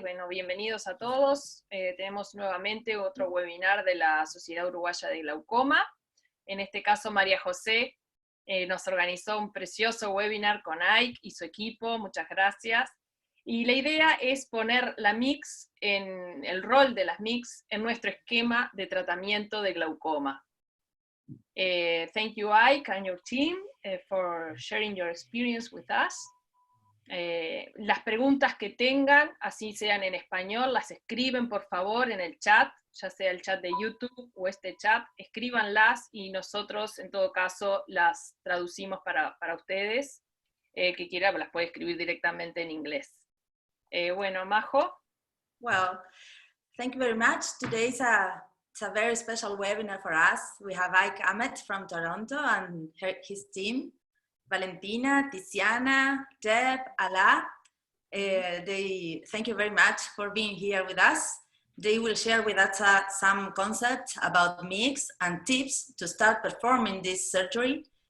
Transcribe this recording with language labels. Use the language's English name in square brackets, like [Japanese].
[Spanish] Bueno, bienvenidos a todos. Tenemos nuevamente otro webinar de la Sociedad Uruguaya de Glaucoma. En este caso, María José nos organizó un precioso webinar con Ike y su equipo. Muchas gracias. Y la idea es poner la MICS, el rol de las MICS en nuestro esquema de tratamiento de glaucoma. [English] Thank you, Ike, and your team for sharing your experience with us. [Spanish] Las preguntas que tengan, así sean en español, las escriben por favor en el chat, ya sea el chat de YouTube o este chat, escríbanlas y nosotros en todo caso las traducimos para ustedes. Que quiera las puede escribir directamente en inglés. Bueno, Majo. [English] Well, thank you very much. Today is it's a very special webinar for us. We have Ike Ahmed from Toronto and his team, Valentina, Tiziana, Deb, Ala. Thank you very much for being here with us. They will share with us some concepts about MICS and tips to start performing this surgery.